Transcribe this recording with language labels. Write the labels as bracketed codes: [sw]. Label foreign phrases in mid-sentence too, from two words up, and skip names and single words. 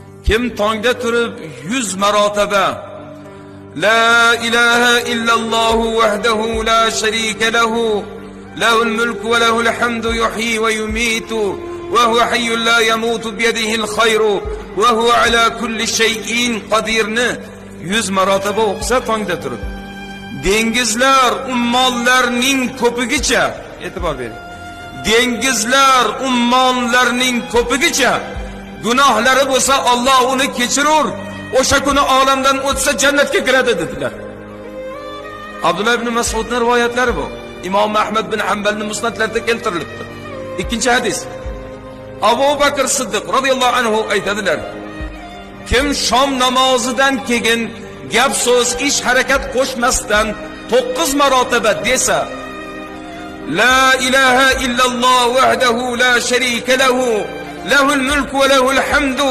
[uz] Kim tongda turib 100 marotaba [ar] لا إله إلا الله وحده لا شريك له له الملك وله الحمد يحيي ويميت وهو حي لا يموت بيده الخير وهو على كل شيء قديرni [uz] 100 marotaba o'qisa tongda turib dengizlar ummonlarning ko'pigicha e'tibor bering. Dengizlar ummonlarning ko'pigicha gunohlari bo'lsa Alloh uni kechirur, o'sha kuni olamdan o'tsa jannatga kiradi dedilar. Abdullah ibn Mas'udning rivoyatlari bu. Imom Ahmad bin Hanbalning musnadlarida keltirilibdi. Ikkinchi hadis. Abu Bakr Siddiq [ar] رضي الله عنه [uz] aytadilar: Kim shom namozidan keyin gap so'z, ish harakat qo'shmasdan 9 marotaba desa, [ar] لا إله إلا الله وحده لا شريك له له الملك وله الحمد